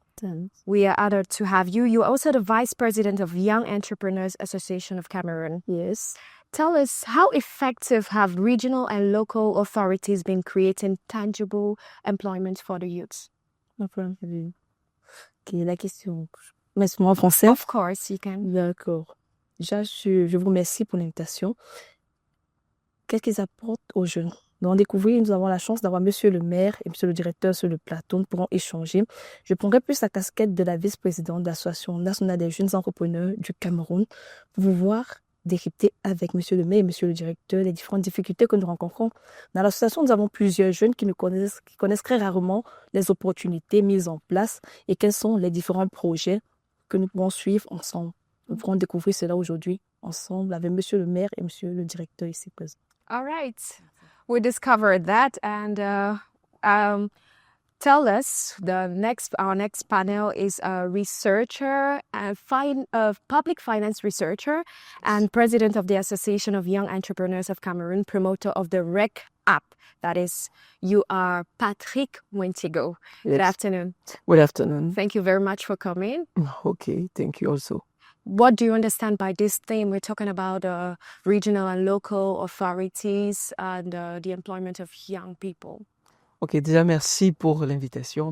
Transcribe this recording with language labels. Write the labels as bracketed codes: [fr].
[en] Thanks. We are honored to have you. You are also the Vice President of Young Entrepreneurs Association of Cameroon. Yes. Tell us, how effective have regional and local authorities been creating tangible employment for the youth? [fr] Ok, la question. Mais c'est moi en français? [en] Of course, you can. [fr] D'accord. Déjà, je vous remercie pour l'invitation. Qu'est-ce qu'ils apportent aux jeunes? Dans Découvrir, nous avons la chance d'avoir monsieur le maire et monsieur le directeur sur le plateau. Nous pourrons échanger. Je prendrai plus la casquette de la vice-présidente de l'Association nationale des jeunes entrepreneurs du Cameroun pour vous voir décrypter avec monsieur le maire et monsieur le directeur les différentes difficultés que nous rencontrons. Dans l'association, nous avons plusieurs jeunes qui connaissent très rarement les opportunités mises en place et quels sont les différents projets que nous pourrons suivre ensemble. Nous pourrons découvrir cela aujourd'hui ensemble avec monsieur le maire et monsieur le directeur ici présent. [en] All right. We discovered that, and tell us, our next panel is a researcher, public finance researcher, and president of the Association of Young Entrepreneurs of Cameroon, promoter of the REC app. That is, you are Patrick Mwentigo. Yes. Good afternoon. Good afternoon. Thank you very much for coming. Okay, thank you also. What do you understand by this theme? We're talking about regional and local authorities and the employment of young people. [fr] Okay, déjà merci pour l'invitation.